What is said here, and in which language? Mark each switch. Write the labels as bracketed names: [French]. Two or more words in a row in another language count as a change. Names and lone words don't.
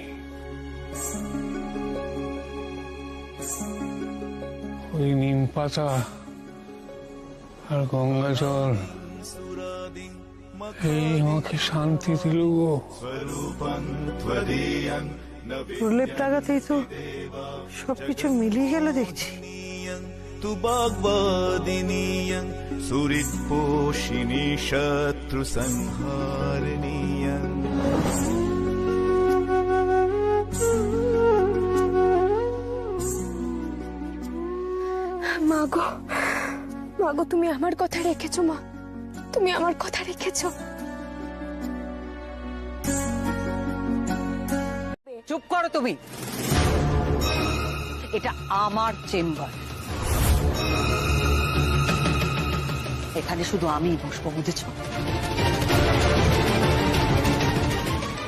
[Bangla] ওই নিম পাতা আর গঙ্গা জল এই আমাকে শান্তি দিল গো। প্রলেপ লাগাতেই তো সবকিছু মিলিয়ে গেল দেখছি। [Sanskrit] तु वाग्वादिनीयं सुहृत्पोषिणी शत्रु संहारणीयं। [Bangla] মাগো, মাগো তুমি আমার কথা রেখেছো মা, তুমি আমার কথা রেখেছো। চুপ করো তুমি, এটা আমার চেম্বার, এখানে শুধু আমিই বসবো, বুঝেছো?